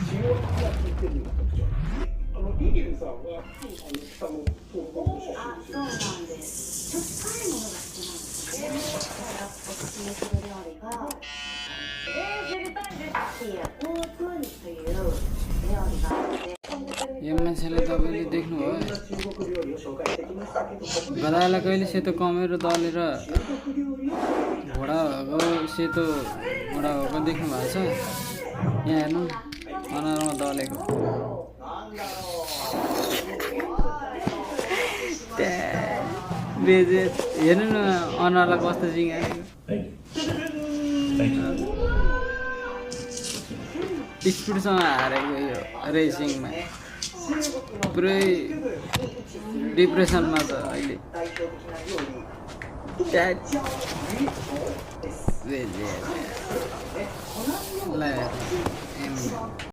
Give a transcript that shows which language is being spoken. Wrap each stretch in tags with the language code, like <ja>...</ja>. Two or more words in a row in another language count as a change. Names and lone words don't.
<ja>リリルさんは北の東北の出あ、身そうなんです。しょっぱいものが好きなんですね。だからおすすめする料理が、知りたいです。オープンという料理があって。</ja> <ne>यो मान्छेलाई तपाईँले देख्नुभयो</ne> <ja>中国料理を紹介してきましたけど、</ja> <ne>गधालाई कहिले सेतो कमेरो दलेर</ne> <ja>中国料理を</ja> <ne>घोडा भएको सेतो घोडा भएको देख्नु भएको छ यहाँ हेर्नु अनुहारमा दलेको बेजे हेर्नु न अनुहारलाई कस्तो जिङ्गाएको स्पिडसँग हारेको यो रेसिङमा पुरै डिप्रेसनमा छ अहिले बेजे ल</ne>